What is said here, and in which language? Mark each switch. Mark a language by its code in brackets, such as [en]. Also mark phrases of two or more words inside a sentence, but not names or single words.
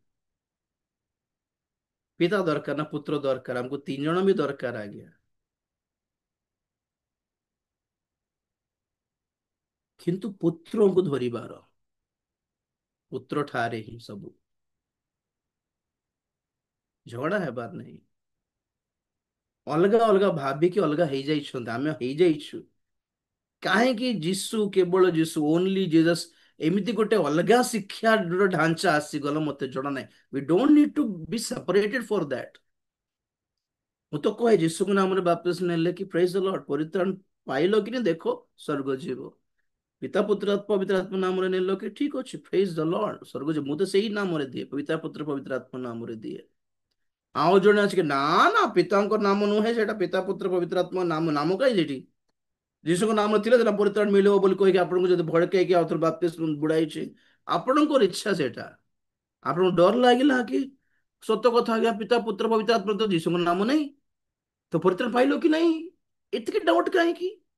[or] ପିତା ଦରକାର ନା ପୁତ୍ର ଦରକାର ଆମକୁ ତିନି ଜଣ ବି ଦରକାର ଆଜ୍ଞା କିନ୍ତୁ ପୁତ୍ରଙ୍କୁ ଧରିବାର ପୁତ୍ର ଠାରେ ହିଁ ସବୁ ଝଗଡା ହେବାର ନାହିଁ ଅଲଗା ଅଲଗା ଭାବିକି ଅଲଗା ହେଇଯାଇଛନ୍ତି ଆମେ ହେଇଯାଇଛୁ କାହିଁକି ଯୀଶୁ କେବଳ ଯୀଶୁ [en] Only Jesus [or] ଏମିତି ଗୋଟେ ଅଲଗା ଶିକ୍ଷାର ଢାଞ୍ଚା ଆସିଗଲା ମତେ ଜଣା ନାହିଁ [en] we don't need to be separated for that [or] ମୁଁ ତ କହେ ଯୀଶୁଙ୍କ ନାମରେ ବାପ୍ତିସ୍ମ ନେଲେ କି [en] Praise the Lord [or] ପରିତ୍ରାଣ ପାଇଲ କି ନା ଦେଖ ସ୍ୱର୍ଗ ଯିବ ପିତା ପୁତ୍ର ପବିତ୍ର ଆତ୍ମା ନାମରେ ନେଲ କି ଠିକ ଅଛି [en] Praise the Lord [or] ସ୍ୱର୍ଗ ଯିବ ମୁଁ ତ ସେଇ ନାମରେ ଦିଏ ପିତା ପୁତ୍ର ପବିତ୍ର ଆତ୍ମା ନାମରେ ଦିଏ ଆଉ ଜଣେ ଅଛି କି ନା ନା ପିତାଙ୍କ ନାମ ନୁହେଁ ସେଟା ପିତା ପୁତ୍ର ପବିତ୍ର ଆତ୍ମା ନାମ ନାମ କାହିଁ ସେଠି ଯୀଶୁଙ୍କ ନାମ ଥିଲେ ସେଟା ପରିତ୍ରାଣ ମିଳିବ ବୋଲି କହିକି ଆପଣଙ୍କୁ ଯଦି ଭड़କେଇକି ଆଉ ଥରେ ବାପ୍ତିସ୍ମ ବୁଡାଇଛି ଆପଣଙ୍କର ଇଚ୍ଛା ସେଇଟା ଆପଣଙ୍କୁ ଡର ଲାଗିଲା କି ସତ କଥା ଆଜ୍ଞା ପିତା ପୁତ୍ର ପବିତ୍ର ଆତ୍ମା ତ ଯୀଶୁଙ୍କ ନାମ ନାହିଁ ତ ପରିତ୍ରାଣ ପାଇଲ କି ନାହିଁ ଏତିକି ଡାଉଟ କାହିଁକି